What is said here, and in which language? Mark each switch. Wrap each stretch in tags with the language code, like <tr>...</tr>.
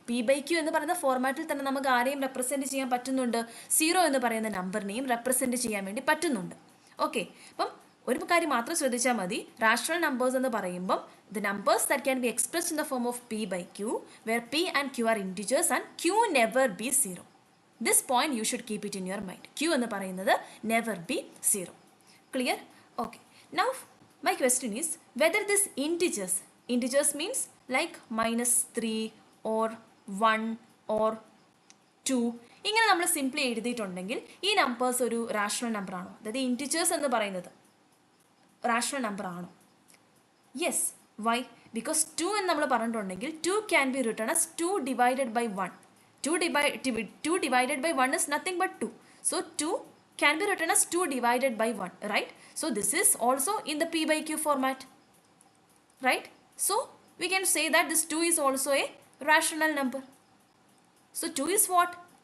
<ml>P by Q എന്ന് പറയുന്ന ഫോർമാറ്റിൽ തന്നെ നമുക്ക് ആരെയും റെപ്രസെൻറ്റ് ചെയ്യാൻ പറ്റുന്നുണ്ട്, 0 എന്ന് പറയുന്ന നമ്പറിനെയും റെപ്രസെൻറ്റ് ചെയ്യാൻ വേണ്ടി പറ്റുന്നുണ്ട്. ഓക്കെ, അപ്പം ഒരു കാര്യം മാത്രം ശ്രദ്ധിച്ചാൽ മതി. റാഷണൽ നമ്പേഴ്സ് എന്ന് പറയുമ്പം</ml> <en>The numbers that can be expressed in the form of P by Q, where P and Q are integers and Q never be 0. This point you should keep it in your mind. Q</en> <ml>എന്ന് പറയുന്നത്</ml> <en>never be 0. Clear? Okay. Now my question is whether this integers means like -3 or 1 or 2,</en> <ml>ഇങ്ങനെ നമ്മൾ simply എഴുതിയിട്ടുണ്ടെങ്കിൽ ഈ numbers ഒരു rational number ആണോ? അതായത് integers എന്ന് പറയുന്നത് റാഷണൽ നമ്പർ ആണോ? യെസ്. വൈ?</ml> <en>because 2</en> <ml>എന്ന് നമ്മൾ പറഞ്ഞിട്ടുണ്ടെങ്കിൽ</ml> <en>2 can be written as 2 divided by 1. 2 divided by 1 is nothing but 2. So 2 can be written as 2 divided by 1, right? So this is also in the P by Q format, right? So we can say that this 2 is also a rational number. So 2 is what?</en>